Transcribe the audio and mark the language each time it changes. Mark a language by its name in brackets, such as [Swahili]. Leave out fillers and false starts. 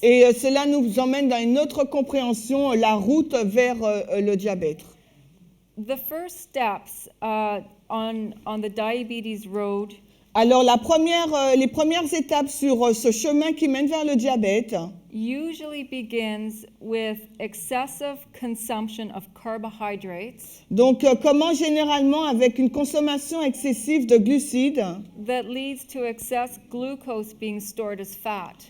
[French] Et cela nous emmène dans une autre compréhension, la route vers le diabète. [English] The first steps on the diabetes road. [French] Alors les premières étapes sur ce chemin qui mène vers le diabète [English] Usually begins with excessive consumption of carbohydrates. [French] Donc commence généralement avec une consommation excessive de glucides [English] That leads to excess glucose being stored as fat.